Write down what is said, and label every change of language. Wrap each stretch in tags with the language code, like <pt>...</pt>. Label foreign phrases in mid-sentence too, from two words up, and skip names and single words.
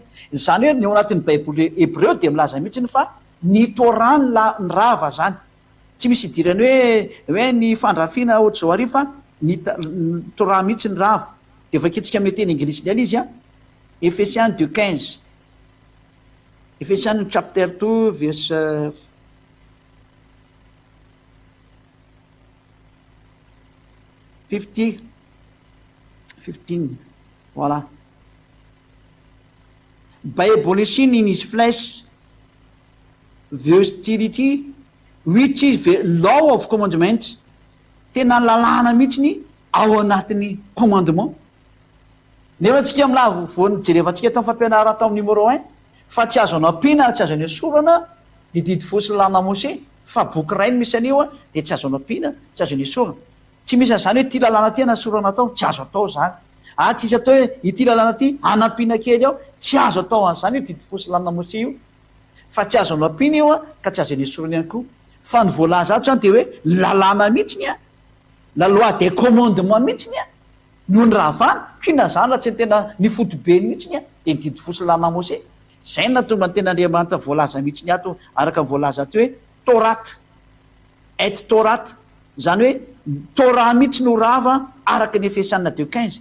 <mg>Zany hoe ny ao anatin'ny baiboly Hebreo dia milaza mihitsy fa ny Torah ny rava zany, tsy misy idirany hoe ny fandrafiana ohatr'izao arivo fa ny Torah mihitsy ny rava. Dia vakitsika amin'ny teny anglisy ny izy Ephésiens 2:15, Ephésiens</mg> <en>chapter 2 verse 15,</en> <mg>voilà.</mg> <en>By abolishing in his flesh the hostility which is the law of commandment,</en> <mg>tena lalàna mihitsy ao anatin'ny commandement. Nefa antsika milavo voany jerevantsika tamin'ny fampianarana tao amin'ny numéro 1 fa tsy azo anampiana, tsy azo any esorana ny didy folo sy lalàna Mose, fa boky ray no misy anio dia tsy azo anampiana, tsy azo any esorana. Tsy misy an'izany hoe ty lalàna ty anasorana atao, tsy azo atao zany. Tsy isy atao hoe ity lalàna ty anampiana kely ao, tsy azo atao an'izany io didy folo sy lalàna Mose io, fa tsy azo anampiana io ka tsy azo any esorana ihany koa. Fa ny voalaza ato zany dia hoe lalàna mihitsiny</mg> <fr>la loi des commandements</fr> <mg>mihitsiny no ny ravana, kina zany raha tsy tena ny fotobeny mihitsiny dia ny didy folo sy lalàna Mose. Zay natonga ny tena Andriamanitra voalaza mihitsiny ato araka voalaza ato hoe Torate, et Torate, zany hoe Torah mihitsy no rava araka ny Ephésiens 2:15.</mg>